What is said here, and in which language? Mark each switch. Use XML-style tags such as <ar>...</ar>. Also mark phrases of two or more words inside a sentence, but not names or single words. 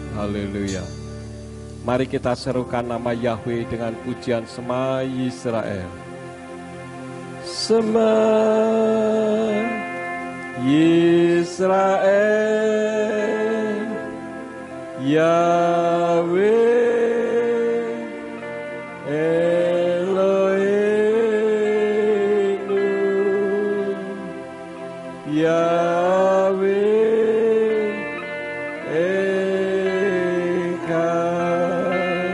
<id>Haleluya. Mari kita serukan nama Yahweh dengan pujian</id> <he>שמע ישראל. שמע ישראל, יהוה אלוהינו, יהוה אחד.</he>